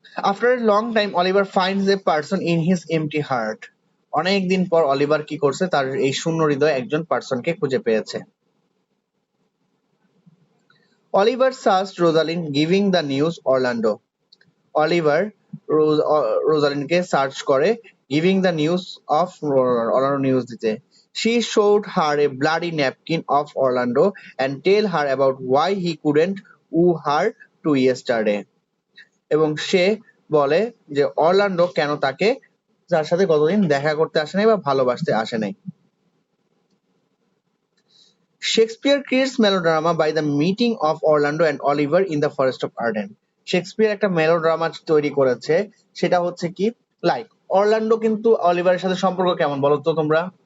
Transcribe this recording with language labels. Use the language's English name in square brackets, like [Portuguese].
[English] After a long time, Oliver finds a person in his empty heart. [Bangla] অনেকদিন পর Oliver কি করছে, তার এই শূন্য হৃদয় একজন পার্সনকে খুঁজে পেয়েছে। [English] Oliver searched Rosalind giving the news Orlando. Oliver [Bangla] রোজালিনকে search করে [English] Giving the news of Orlando news দিতে। She showed her a bloody napkin of Orlando and tell her about why he couldn't woo her to yesterday. [Bangla] এবং সে বলে যে Orlando কেন তার সাথে গতদিন দেখা করতে আসে নাই বা ভালোবাসতে আসে নাই। [English] Shakespeare creates melodrama by the meeting of Orlando and Oliver in the forest of Arden. [Bangla] Shakespeare একটা মেলোড্রামা তৈরি করেছে, সেটা হচ্ছে কি, লাইক অরল্যান্ডো কিন্তু অলিভারের সাথে সম্পর্ক কেমন বলো তো তোমরা?